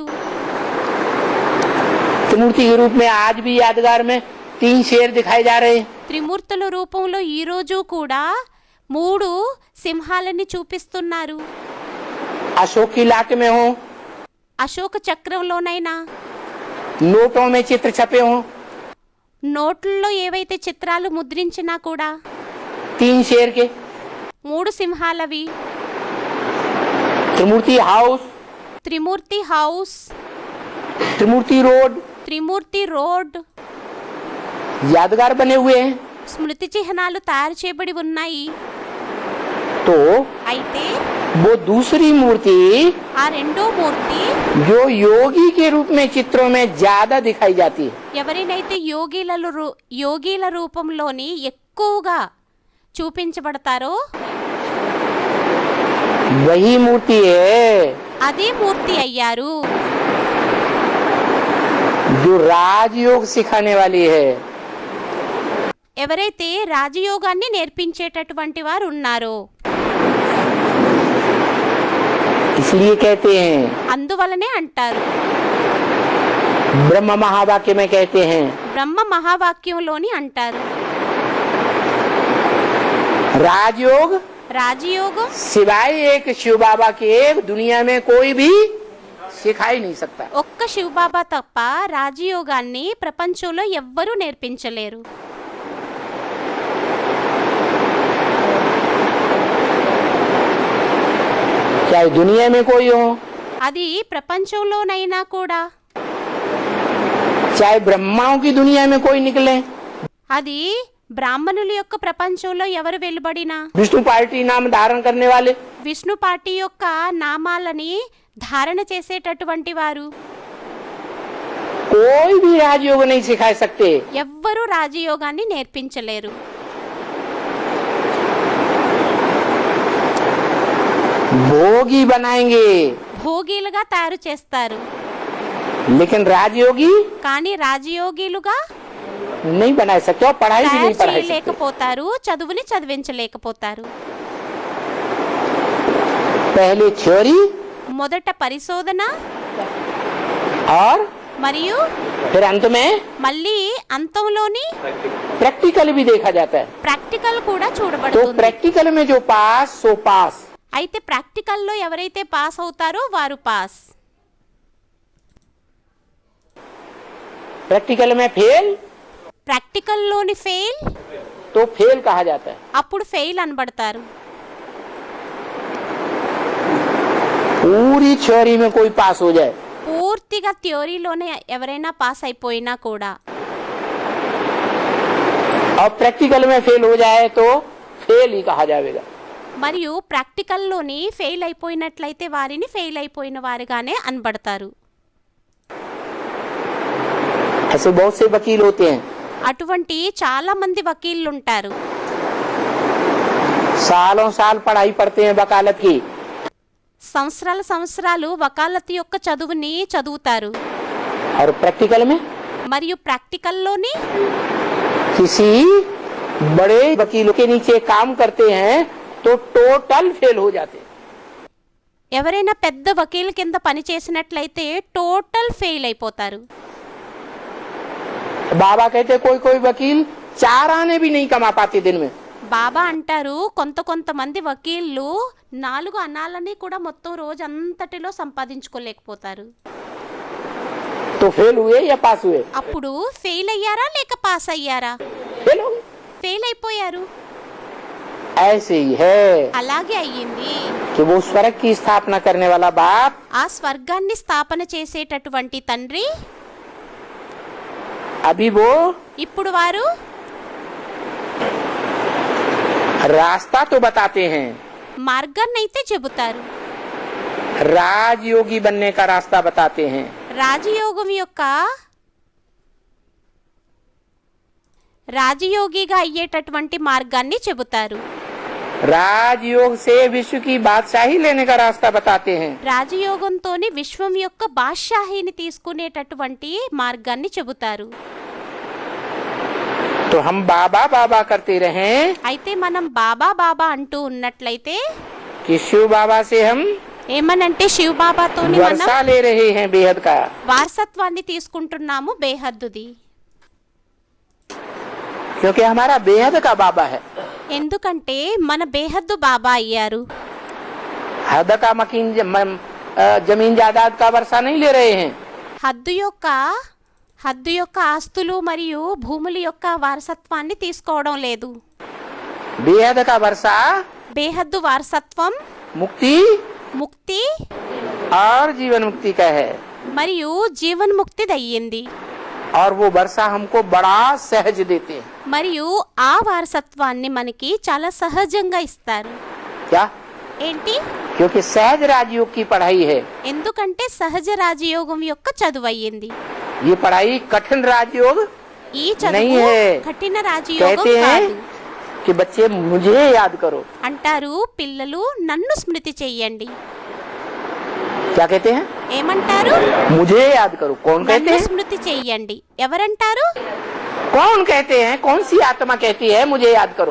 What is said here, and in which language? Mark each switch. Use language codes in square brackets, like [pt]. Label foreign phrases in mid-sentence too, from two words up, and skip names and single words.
[hi] त्रिमूर्ति के रूप में आज भी यादगार में 3 शेर दिखाए जा रहे हैं। [te] త్రిమూర్తుల రూపంలో ఈ రోజు కూడా 3 సింహాలని చూపిస్తున్నారు. [hi] अशोक की लाट में हो, [te] అశోక చక్రంలోనైనా, [hi] नोटों में चित्र छपे हों, [te] నోట్లలో ఏవైతే చిత్రాలు ముద్రించినా కూడా [hi] 3 शेर के, [te] 3 సింహాలవి, [hi] त्रिमूर्ति हाउस, [te] త్రిమూర్తి హౌస్, [hi] त्रिमूर्ति रोड [te] త్రిమూర్తి రోడ్, [hi] यादगार बने हुए हैं। [te] స్మృతి చిహ్నాలు తయారు చేయబడి ఉన్నాయి. [hi] तो [te] అయితే [hi] वो दूसरी मूर्ति [te] ఆ రెండో మూర్తి [hi] जो योगी के रूप में चित्रों में ज्यादा दिखाई जाती है, [te] ఎవరినైతే యోగిల రూపంలోని ఎక్కువగా చూపించబడతారో [hi] वही मूर्ति है [te] అదే మూర్తి అయ్యారు, [hi] जो राजयोग सिखाने वाली है। [te] ఎవరైతే రాజయోగాన్ని నేర్పించేటటువంటి వారు ఉన్నారో. [hi] इसलिए कहते हैं, [te] అందువలనే అంటారు, [hi] ब्रह्म महावाक्य में कहते हैं, [te] బ్రహ్మ మహావాక్యంలోని అంటారు, [hi] राजयोग [te] రాజయోగం [hi] सिवाय एक शिव बाबा के दुनिया में कोई भी सिखा ही नहीं सकता। [te] ఒక్క శివబాబా తప్ప రాజయోగాన్ని ప్రపంచంలో ఎవ్వరూ నేర్పించలేరు. [hi] चाहे दुनिया में कोई हो, [te] అది ప్రపంచంలోనైనా కూడా, [hi] चाहे ब्रह्माओं की दुनिया में कोई निकले, [te] అది బ్రాహ్మణుల యొక్క ప్రపంచంలో ఎవరు వెలువడినా, [hi] विष्णु पार्टी नाम धारण करने वाले, [te] విష్ణు పార్టీ యొక్క నామాలని ధారణ చేసేటటువంటి వారు [hi] कोई भी राजयोग नहीं सिखा सकते। [te] ఎవ్వరూ రాజయోగాన్ని నేర్పించలేరు. [hi] भोगी बनाएंगे, [te] భోగిలుగా తయారు చేస్తారు, [hi] लेकिन राजयोगी [te] కానీ రాజయోగిలుగా [hi] नहीं बना सकते और पढ़ाई भी [te] తయారు [hi] नहीं पढ़ाई सकते। [te] చేయలేకపోతారు, చదువుని చదివించలేకపోతారు. [hi] पहले थ्योरी [te] మొదట పరిశోధన [hi] और [te] మరియు [hi] फिर अंत में [te] మళ్ళీ అంతంలోని [hi] प्रैक्टिकल भी देखा जाता है। [te] ప్రాక్టికల్ కూడా [hi] तो [te] చూడబడుతుంది. [hi] प्रैक्टिकल में जो पास सो पास, [te] అయితే ప్రాక్టికల్లో ఎవరైతే పాస్ అవుతారో వారు పాస్, [hi] प्रैक्टिकल में फेल [te] ప్రాక్టికల్లోని ఫెయిల్ [hi] तो फेल कहा जाता है। [te] అప్పుడు ఫెయిల్ అనబడతారు. [hi] पूरी थ्योरी में कोई पास हो जाए, [te] పూర్తిగా థియరీలోనే ఎవరైనా పాస్ అయిపోయినా కూడా, [hi] और प्रैक्टिकल में फेल हो जाए तो फेल ही कहा जाएगा। [te] మరియు ప్రాక్టికల్లోని ఫెయిల్ అయిపోయినట్లయితే వారిని ఫెయిల్ అయిపోయిన వారిగానే అనబడతారు. [hi] ऐसे बहुत से वकील होते हैं, [te] అటువంటి చాలా మంది వకీళ్ళు ఉంటారు, [hi] सालों साल पढ़ाई पढ़ते हैं वकालत की, [te] సంవత్సరాలు వకాలత్ యొక్క చదువుని చదువుతారు. [hi] और प्रैक्टिकल में [te] మరియు ప్రాక్టికల్లోని [hi] किसी बड़े वकीलों के नीचे काम करते हैं तो [en] total fail [hi] हो जाते हैं। [te] ఎవరైనా పెద్ద వకీల్ కింద పని చేసినట్లయితే [en] total fail [te] అయిపోతారు. [hi] बाबा कहते कोई कोई वकील 4 आने भी नहीं कमा पाते दिन में। [te] బాబా అంటారు, కొంతమంది వకీళ్ళు 4 అనాలని కూడా మొత్తం రోజంతటిలో సంపాదించుకోలేకపోతారు. [hi] तो फेल हुए या पास हुए? [te] అప్పుడు ఫెయిల్ అయ్యారా లేక పాస్ అయ్యారా? [hi] फेल हो गए। [te] ఫెయిల్ అయిపోయారు. [hi] ऐसे ही है [te] అలాగే అయ్యింది. [hi] कि वो स्वर्ग की स्थापना करने वाला बाप [te] ఆ స్వర్గాన్ని స్థాపన చేసేటటువంటి తండ్రి [hi] अभी वो [te] ఇప్పుడు వారు [hi] रास्ता तो बताते हैं, [te] మార్గాన్ని అయితే చెబుతారు, [hi] राजयोगी बनने का रास्ता बताते हैं। [te] రాజయోగం యొక్క రాజయోగిగా అయ్యేటటువంటి మార్గాన్ని చెబుతారు, [hi] राजयोग से विश्व की बादशाही लेने का रास्ता बताते हैं। [te] రాజయోగంతోనే విశ్వం యొక్క బాద్షాహీని తీసుకునేటటువంటి మార్గాన్ని చెబుతారు. [hi] तो हम बाबा बाबा करते रहें [te] అయితే మనం బాబా బాబా అంటూ ఉన్నట్లయితే [hi] कि शिव बाबा से हम [te] ఏమనంటే శివ బాబాతోని మనం [hi] वर्षा ले रहे हैं बेहद का। [te] వారసత్వాన్ని తీసుకుంటున్నాము బేహద్దుది. [hi] क्योंकि हमारा बेहद का बाबा है। [te] ఎందుకంటే మన బేహద్దు బాబా అయ్యారు. [hi] हद का जमीन जायदाद का वर्षा नहीं ले रहे हैं। [te] హద్దు యొక్క హద్దు యొక్క ఆస్తులు మరియు భూముల యొక్క వారసత్వాన్ని తీసుకోవడం లేదు. [hi] बेहद का वर्षा [te] బేహద్దు వారసత్వం [hi] मुक्ति [te] ముక్తి [hi] और जीवन मुक्ति का है, [te] మరియు జీవన్ముక్తిది అయ్యింది. [hi] और वो वर्षा हमको बड़ा सहज देते हैं. [te] మరియు ఆ వారసత్వాన్ని మనకి చాలా సహజంగా ఇస్తారు. [hi] क्या? [te] ఏంటి? [hi] क्योंकि सहज राजयोग की पढ़ाई है. [te] ఎందుకంటే సహజ రాజయోగం యొక్క చదువు అయ్యింది. [hi] ये पढ़ाई कठिन राजयोग [te] ఈ [hi] नहीं [te] చదువు [hi] है. [te] కఠిన రాజయోగం [hi] कहते हैं [te] కాదు. [hi] कि बच्चे मुझे याद करो. [te] అంటారు పిల్లలు నన్ను స్మృతి చెయ్యండి. [hi] क्या कहते हैं? [te] ఏమంటారు? [hi] मुझे याद करो. कौन कहते [te] నన్ను [hi] हैं? [te] స్మృతి చెయ్యండి. ఎవరంటారు? [hi] कौन कहते हैं? कौन सी आत्मा कहती है मुझे याद करो?